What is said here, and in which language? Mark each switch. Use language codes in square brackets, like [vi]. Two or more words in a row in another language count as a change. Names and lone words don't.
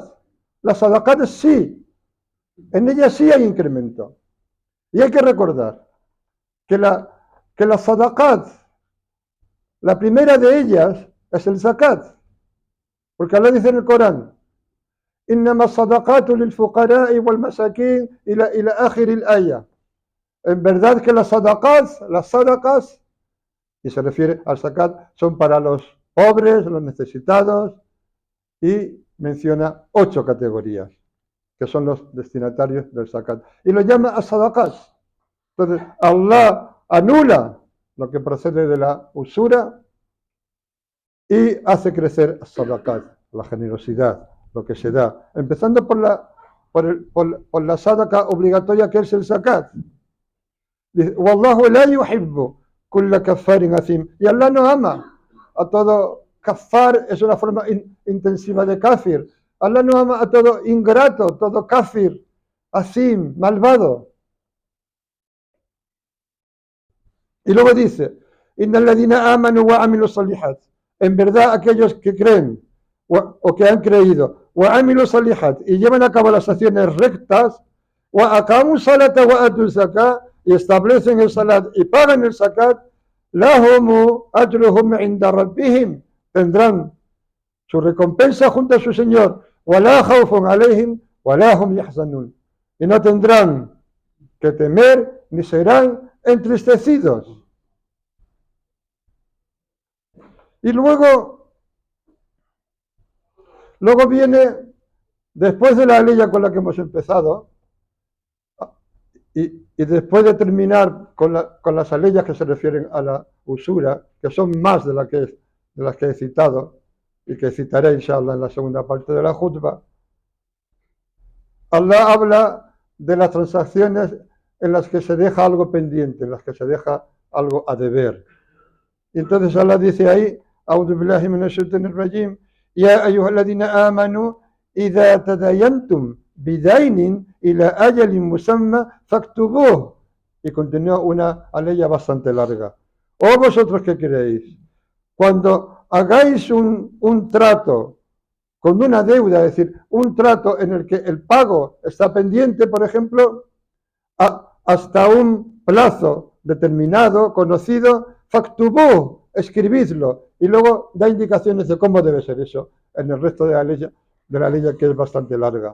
[es] Las sadaqat sí, en ellas sí hay incremento. Y hay que recordar que las sadaqat, la primera de ellas es el zakat, porque Allah dice en el Corán, [ar] إنما الصدقات للفقراء والمساكين إلى آخر الآية. [es] En verdad que las sadaqas, y se refiere al zakat, son para los pobres, los necesitados, y menciona 8 categorías, que son los destinatarios del zakat. Y lo llama a sadaqat. Entonces, Allah anula lo que procede de la usura y hace crecer sadaqat, la generosidad, lo que se da, empezando por la sadaqa obligatoria que es el zakat. Dice, [ar] والله لا يحب كل كفار أثيم. [es] Y Allah no ama a todo kafar, es una forma intensiva de kafir. Allah no ama a todo ingrato, todo kafir, athim, malvado. Y luego dice, [ar] إن الذين آمنوا وعملوا الصالحات. [es] En verdad aquellos que creen o que han creído, [ar] وعملوا الصالحات, [es] y llevan a cabo las acciones rectas, [ar] وأقاموا الصلاة وآتوا الزكاة, [es] y establecen el salat y pagan el zakat, [ar] لهم أجرهم عند ربهم, [es] tendrán su recompensa junto a su Señor, [ar] ولا خوف عليهم ولا هم يحزنون, [es] y no tendrán que temer ni serán entristecidos. Y luego viene, después de la ley con la que hemos empezado, y después de terminar con las aleyas que se refieren a la usura, que son más de las que he citado, y que citaré inshallah en la segunda parte de la jutba, Allah habla de las transacciones en las que se deja algo pendiente, en las que se deja algo a deber. Y entonces Allah dice ahí, أعوذ بالله من الشيطان الرجيم يا أيها الذين آمنوا إذا تداينتم بدين إلى أجل مسمى فاكتبوه. Y continúa una aleya bastante larga. Oh vosotros que creéis, cuando hagáis un trato con una deuda, es decir, un trato en el que el pago está pendiente, por ejemplo, hasta un plazo determinado, conocido, factubú, escribidlo, y luego da indicaciones de cómo debe ser eso en el resto de la ley que es bastante larga.